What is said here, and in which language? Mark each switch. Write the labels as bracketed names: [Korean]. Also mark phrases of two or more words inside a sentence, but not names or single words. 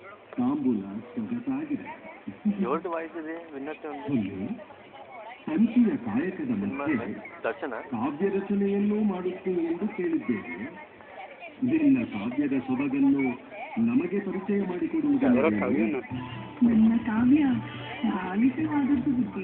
[Kannada] ತಾಂಬೂಲ ಸೊಗಸಾಗಿದೆ. [Telugu] ఎవరిది వాయిస్ ఇది విన్నట్టే ఉంది. [Kannada] ಸಂಚಿಯ ಕಾಯಕದ ಮಧ್ಯೆ ದರ್ಶನ ಕಾವ್ಯ ರಚನೆಯನ್ನೂ ಮಾಡುತ್ತೀನಿ ಎಂದು ಕೇಳಿದ್ದೇವೆ. ನಿನ್ನ ಕಾವ್ಯದ ಸೊಬಗನ್ನು ನಮಗೆ ಪರಿಚಯ ಮಾಡಿಕೊಡುವುದಲ್ಲ. ನನ್ನ ಕಾವ್ಯ ಬಾಲಿಸವಾದದ್ದು ಬುದ್ಧಿ.